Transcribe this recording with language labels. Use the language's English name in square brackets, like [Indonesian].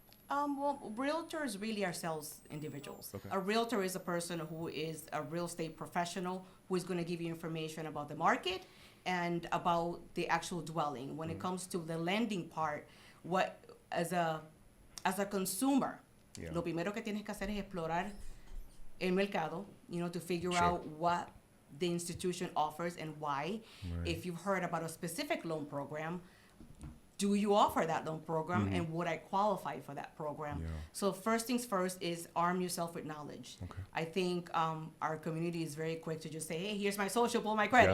[English] Well, realtors really are sales individuals. Okay. A realtor is a person who is a real estate professional who is going to give you information about the market and about the actual dwelling. When it comes to the lending part, what as a consumer, Yeah. [Spanish] lo primero que tienes que hacer es explorar el mercado, [English] to figure Sure. out what the institution offers and why. Right. If you've heard about a specific loan program, do you offer that loan program, and would I qualify for that program? Yeah. So first things first is arm yourself with knowledge. Okay. I think our community is very quick to just say, hey, here's my social, pull my credit,